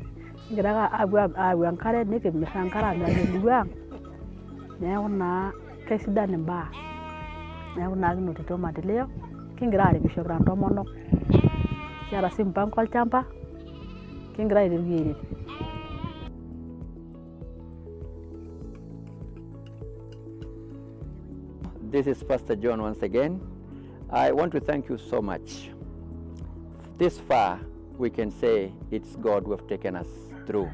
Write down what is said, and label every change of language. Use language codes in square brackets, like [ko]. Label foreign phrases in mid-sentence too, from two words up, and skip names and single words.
[mas] Kigira ake aayau enkare nikimirr enkare amiraki emurua ang'. Neeku naa keisidan imbaa. Neeku naa kinotito maendeleo kigira aaripisho kira ntomonok. Kiata sii mpango olchamba kigira aiteru airet. [en] This is Pastor John once again. I want to thank you so much. This far, we can say it's God who have taken us through.